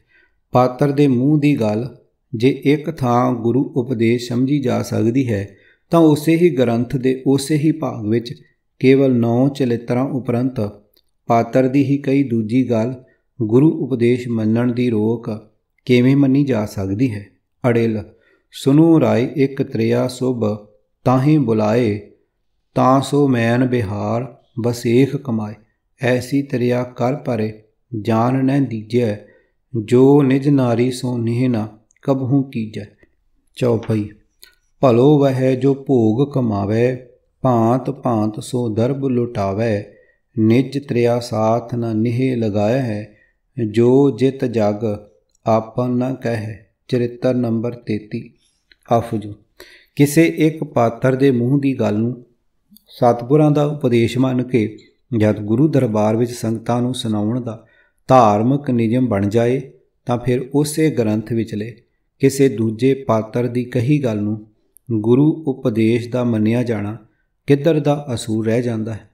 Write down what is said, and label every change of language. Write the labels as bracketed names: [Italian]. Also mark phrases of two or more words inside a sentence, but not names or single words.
[Punjabi] ਪਾਤਰ ਦੇ ਮੂੰਹ ਦੀ ਗੱਲ ਜੇ ਇੱਕ ਥਾਂ ਗੁਰੂ ਉਪਦੇਸ਼ ਸਮਝੀ ਜਾ ਸਕਦੀ ਹੈ ਤਾਂ ਉਸੇ ਹੀ ਗ੍ਰੰਥ ਦੇ ਉਸੇ ਹੀ ਭਾਗ ਵਿੱਚ ਕੇਵਲ 9 ਚਰਿੱਤਰਾਂ ਉਪਰੰਤ ਪਾਤਰ ਦੀ ਹੀ ਕਈ ਦੂਜੀ ਗੱਲ ਗੁਰੂ ਉਪਦੇਸ਼ ਮੰਨਣ ਦੀ ਰੋਕ ਕਿਵੇਂ ਮੰਨੀ ਜਾ ਸਕਦੀ ਹੈ? [Braj] अड़िल सुनू राए इक त्रिया सुभ ताहीं बुलाए तां सो मैन बिहार बसेख कमाए। ऐसी त्रिया कर परे जान नहि दीजै जो निज नारी सो नेह न कबहू कीजै। चौपाई। भलो वह जो भोग कमावै, भांत भांत सो दरब लुटावै। निज त्रिया साथ न नेह लगाया है, जो जित जग आपन न कह। [Punjabi] ਚਰਿੱਤਰ ਨੰਬਰ 33। ਅਫਜੂ। ਕਿਸੇ ਇੱਕ ਪਾਤਰ ਦੇ ਮੂੰਹ ਦੀ ਗੱਲ ਨੂੰ ਸਤਿਗੁਰਾਂ ਦਾ ਉਪਦੇਸ਼ ਮੰਨ ਕੇ ਜਦ ਗੁਰੂ ਦਰਬਾਰ ਵਿੱਚ ਸੰਗਤਾਂ ਨੂੰ ਸੁਣਾਉਣ ਦਾ ਧਾਰਮਿਕ ਨਿਯਮ ਬਣ ਜਾਏ ਤਾਂ ਫਿਰ ਉਸੇ ਗ੍ਰੰਥ ਵਿਚਲੇ ਕਿਸੇ ਦੂਜੇ ਪਾਤਰ ਦੀ ਕਹੀ ਗੱਲ ਨੂੰ ਗੁਰੂ ਉਪਦੇਸ਼ ਦਾ ਮੰਨਿਆ ਜਾਣਾ ਕਿੱਧਰ ਦਾ ਅਸੂਲ ਰਹਿ ਜਾਂਦਾ ਹੈ।